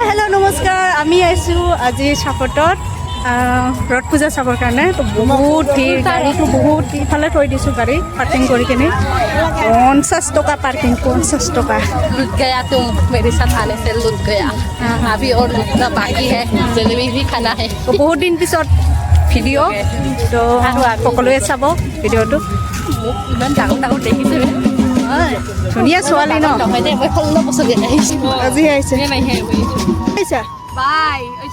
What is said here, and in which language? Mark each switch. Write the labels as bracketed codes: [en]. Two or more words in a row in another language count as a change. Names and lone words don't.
[as] নমস্কাৰ আমি আইছো আজি চাপটত ৰথ পূজা চাবৰ কাৰণে তো বহুত ভিৰ গাড়ীটো বহুত ইফালে থৈ দিছোঁ গাড়ী পাৰ্কিং কৰি কিনে 50 টকা [hi] पार्किंग 50 टका लुट गया तुम मेरे साथ आने से लुट गया अभी और लुटना बाकी है जलेबी भी खाना है तो बहुत दिन [as] पिছত ভিডিঅ' তো সকলোৱে চাব ভিডিঅ'টো ইমান ডাঙৰ ডাঙৰ দেখিছে ধুনীয়া ছোৱালী ন নহয় দে মই 16 বছৰ আহিছোঁ আজি আহিছে আহিছা বাই